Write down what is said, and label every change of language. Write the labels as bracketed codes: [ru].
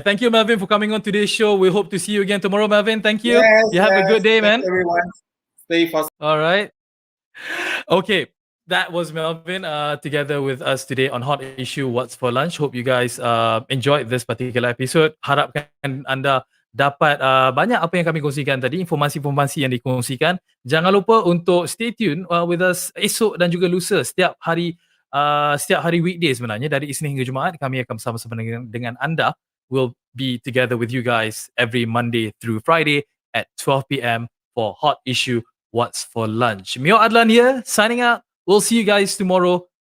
[en] Thank you, Melvin, for coming on today's show. We hope to see you again tomorrow, Melvin. Thank you. Yes, You have a good day, man. Thanks, everyone. Stay positive. All right. Okay. That was Melvin together with us today on Hot Issue What's for Lunch. Hope you guys enjoyed this particular episode. [ms] Harapkan anda dapat banyak apa yang kami kongsikan tadi, informasi-informasi yang dikongsikan. Jangan lupa untuk [en] stay tune with us [ms] esok dan juga lusa setiap hari weekday sebenarnya dari Isnin hingga Jumaat. Kami akan bersama-sama dengan anda. [en] We'll be together with you guys every Monday through Friday at 12 p.m. for Hot Issue What's for Lunch. Mio Adlan here, signing out. We'll see you guys tomorrow.